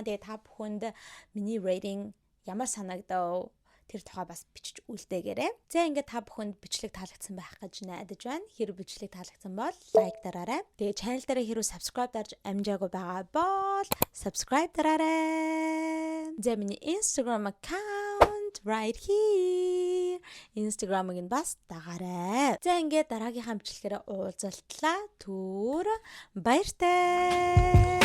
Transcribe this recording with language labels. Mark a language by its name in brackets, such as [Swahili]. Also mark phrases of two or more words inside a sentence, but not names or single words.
[Mongolian] Тэгээ та бүхэнд миний рейтинг ямар санагдав? Тэр тухай бас бичиж үлдээгээрэй. За ингээд та бүхэнд бичлэг таалагдсан байх гэж найдаж байна. Хэрэг бичлэг таалагдсан бол лайк дараарай. Тэгээ channel дээр хэрэг subscribe дарж амжаагүй байгаа бол subscribe дараарай. За миний [English] Instagram account right here. [Mongolian] Instagram-ыг нь бас дагаарай. За ингээд дараагийнхаа бичлэгээр уулзалтлаа. Түр баяртай.